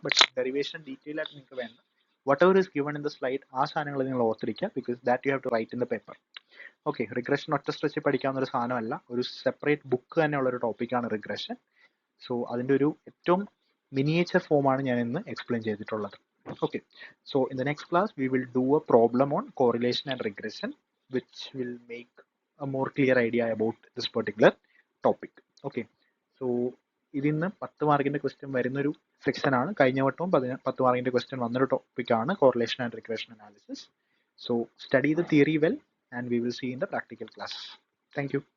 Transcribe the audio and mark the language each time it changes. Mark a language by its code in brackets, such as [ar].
[ml] But derivation detail ആയിട്ട് നിങ്ങൾക്ക് വേണ്ട, [en] whatever is given in the slide [ml] ആ സാധനങ്ങൾ നിങ്ങൾ ഓർത്തിരിക്കുക, [en] Because that you have to write in the paper. [ml] Okay, regression ഒറ്റ സ്ട്രെച്ചിൽ പഠിക്കാവുന്ന ഒരു സാധനമല്ല, ഒരു സെപ്പറേറ്റ് ബുക്ക് തന്നെയുള്ള ഒരു ടോപ്പിക്കാണ് റിഗ്രഷൻ. സോ അതിൻ്റെ ഒരു ഏറ്റവും മിനിയേച്ചർ ഫോമാണ് ഞാൻ ഇന്ന് എക്സ്പ്ലെയിൻ ചെയ്തിട്ടുള്ളത്. [en] Okay, so in the next class we will do a problem on correlation and regression which will make a more clear idea about this particular topic. [ml] Okay, so ഇതിന്ന് 10 മാർക്കിന്റെ question വരുന്നൊരു section ആണ്. കഴിഞ്ഞ വട്ടവും 10 മാർക്കിന്റെ question വന്നൊരു ടോപ്പിക്കാണ് [en] correlation and regression analysis. So study the theory well and we will see in the practical class. Thank you.